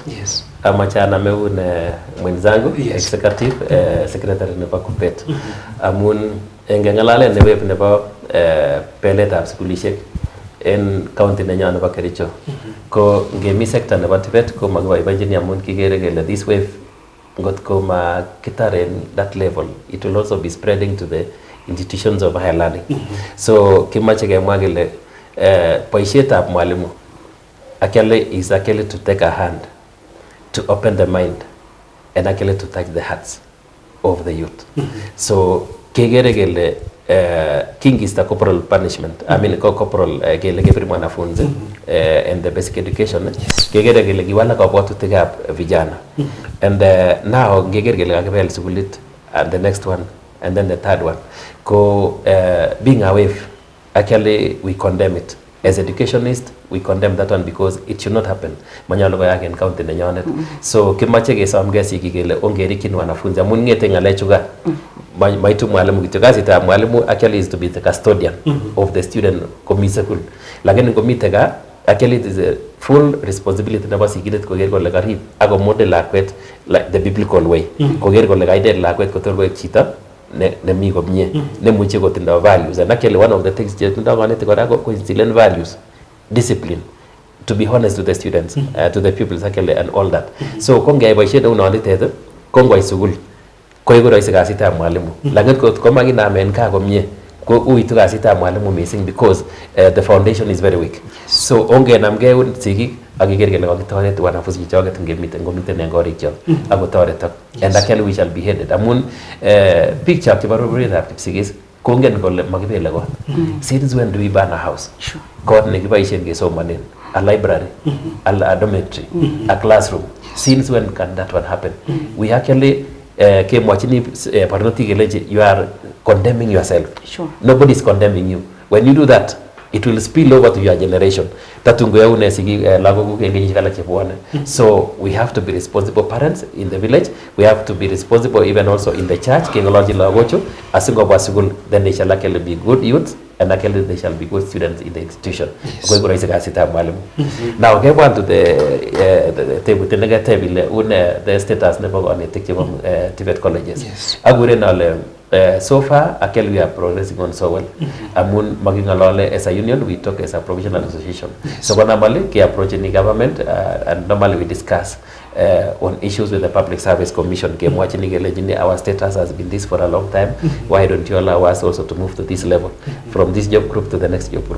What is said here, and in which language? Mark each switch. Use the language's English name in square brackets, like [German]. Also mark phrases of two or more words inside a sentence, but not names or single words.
[English] Yes. [Kipsigis] Amache anameun mwenzangu [English] executive secretary [Kipsigis] nebo KUPPET. Amun ngeng'alalen nebo beletab sukulishek en county nenyon nebo Kericho. Ko ngemi sector nebo TVET ko makiboiboenjin amun kikere kele [English] this wave [Kipsigis] ngot ko makitare [English] in that level, it will also be spreading to the institutions of higher learning. So [Kipsigis] kimache kemwa kele boisietab mwalimu [English] actually is actually to take a hand to open the mind and actually to touch the hearts of the youth. So [Kipsigis] kegere kele [English] king is the corporal punishment. I mean corporal [Kipsigis] kele kebiri mwanafunzi [English] and the basic education. [Kipsigis] Kegere kele kiwala kabwatutikab vijana. [English] And now [Kipsigis] kegere kele kakibel sukulit [English] and the next one and then the third one. Ko being a wave, actually we condemn it. As educationists, we condemn that one because it should not happen. [Kipsigis] Manyalo koyak en county nenyonet. So kimache kesamge siki kele ongerikin wanafunzi amun ngete ngalechuga. Maitu mwalimu kityo kazitab mwalimu [English] actually is to be the custodian of the student komi school. [Kipsigis] Lakini komite ka [English] actually it is a full responsibility [Kipsigis] nebo sigindet koker kole karib ako model lakwet [English] like the biblical way. [Kipsigis] Koker kole kaidet lakwet kotor koek chito nemi komie nemuche kotindo [English] values, and actually one of the things [Kipsigis] chetindo kanetik kora ko [English] instill values, discipline, to be honest to the students, to the pupils actually and all that. [Kipsigis] So kongeyai boisiet neu nonitet kongoi sukul koiku rahisi kasitab mwalimu. Lakini ko makinamen kaa komie ko uitu kasitab mwalimu missing [English] because the foundation is very weak. [Kipsigis] So ongenamgei sigik akiker kele kakitoret wanafunzi choket ngomiten en korikyok akotoretok, [English] and actually we shall be headed [Kipsigis] amun biik chok chebo roborietab Kipsigis kongen kole makibele kot. [English] Since when do we burn a house? [Kipsigis] Kot nekiboisien kesomanen, [English] a library, a dormitory, a classroom. Since when can that one happen? We actually [Kipsigis] kemwachini barnotik kelechi [English] you are condemning yourself. Nobody is condemning you. When you do that, it will spill over to your generation. [Kipsigis] Tatungo yaune sigi lagoguk en kenyisiek alak chebwone. [English] So we have to be responsible parents in the village. We have to be responsible even also in the church. [Kipsigis] Kengoloji lagochu asingobwa sukul, [English] then they shall actually be good youths and actually they shall be good students in the institution. [Kipsigis] Koi kuraisi kasitab mwalimu. Now kebwan [English] to the [Kipsigis] tebut negatebile [English] the status [Kipsigis] nebo konetik chebo TVET colleges. Aguren ale [English] so far, actually we are progressing on so well. [Kipsigis] Amun magingalole [English] as a union, we talk as a provisional association. So normally, we approach the government and normally we discuss on issues with the Public Service Commission. Our status has been this for a long time. Why don't you allow us also to move to this level, from this job group to the next job group?